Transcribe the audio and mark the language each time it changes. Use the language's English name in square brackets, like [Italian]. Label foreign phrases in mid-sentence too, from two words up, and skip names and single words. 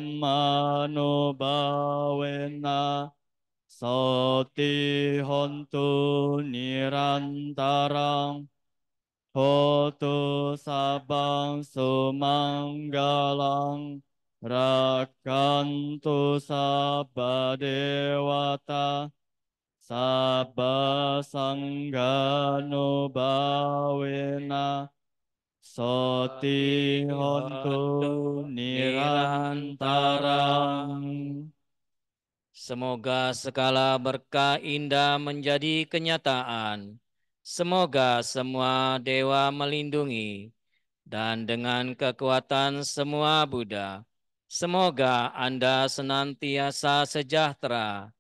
[Pali] dhammanubhavena Soti hontu nirantarang Hotu sabang sumanggalang Rakantu sabba dewata Sabba sangganubhavena Soti hontu Hontu nirantarang. nirantarang. [Indonesian] Semoga segala berkah indah menjadi kenyataan. Semoga semua dewa melindungi dan dengan kekuatan semua Buddha. Semoga Anda senantiasa sejahtera.